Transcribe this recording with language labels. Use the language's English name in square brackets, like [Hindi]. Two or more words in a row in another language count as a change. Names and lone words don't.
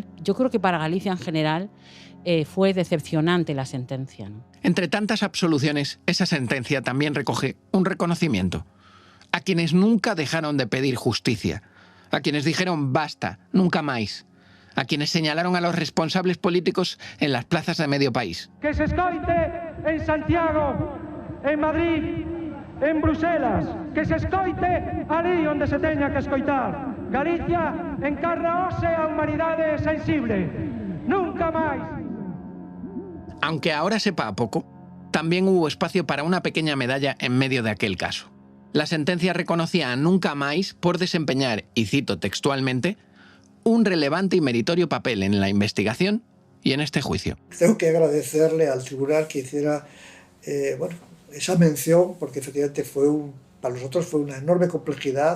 [Spanish] Yo creo que para Galicia en general fue decepcionante la sentencia, ¿no? Entre tantas absoluciones, esa sentencia también recoge un reconocimiento a quienes nunca dejaron de pedir justicia, a quienes dijeron basta, nunca más, a quienes señalaron a los responsables políticos en las plazas de medio país. [Galician] Que se escoite en Santiago, en Madrid, en Bruselas, que se escoite ali onde se teña que escoitar. Galicia encarna hoxe a humanidade sensible. Nunca máis. [Spanish] Aunque ahora sepa a poco, también hubo espacio para una pequeña medalla en medio de aquel caso. La sentencia reconocía a Nunca Máis por desempeñar, y cito textualmente, un relevante y meritorio papel en la investigación y en este juicio. Tengo que agradecerle al tribunal que hiciera esa mención, porque efectivamente para nosotros fue una enorme complejidad.